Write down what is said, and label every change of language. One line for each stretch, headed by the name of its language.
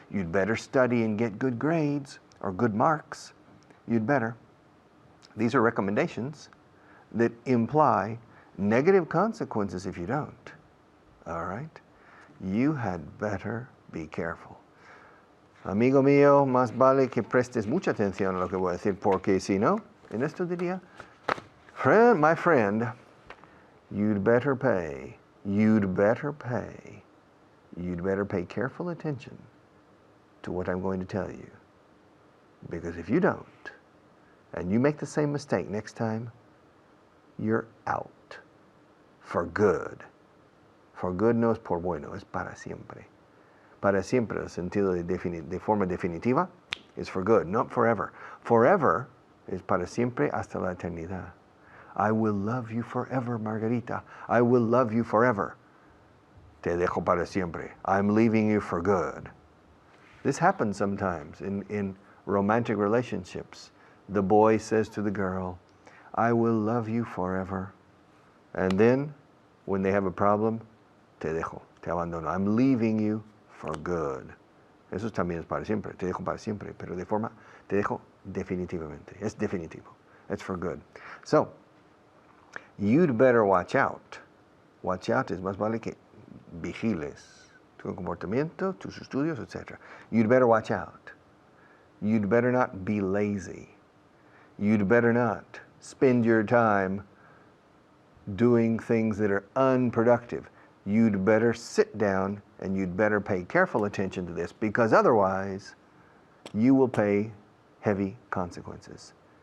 English: You'd better study and get good grades or good marks. You'd better. These are recommendations that imply negative consequences if you don't. All right? You had better be careful.
Spanish: Amigo mío, más vale que prestes mucha atención a lo que voy a decir, porque si no, en esto diría,
English: my friend, you'd better pay. You'd better pay. You'd better pay careful attention to what I'm going to tell you. Because if you don't, and you make the same mistake next time, you're out. For good. For good
Spanish: no es por bueno, es para siempre. Para siempre, el sentido de forma definitiva,
English: is for good, not forever. Forever is
Spanish: para siempre hasta la eternidad.
English: I will love you forever, Margarita. I will love you forever.
Spanish: Te dejo para siempre.
English: I'm leaving you for good. This happens sometimes in romantic relationships. The boy says to the girl, I will love you forever. And then, when they have a problem,
Spanish: te dejo, te abandono.
English: I'm leaving you for good.
Spanish: Eso también es para siempre. Te dejo para siempre, pero de forma, te dejo definitivamente. Es definitivo.
English: It's for good. So, you'd better watch out. Watch out
Spanish: es más vale que vigiles tu comportamiento, tus estudios, etc.
English: You'd better watch out. You'd better not be lazy. You'd better not spend your time doing things that are unproductive. You'd better sit down and you'd better pay careful attention to this, because otherwise you will pay heavy consequences.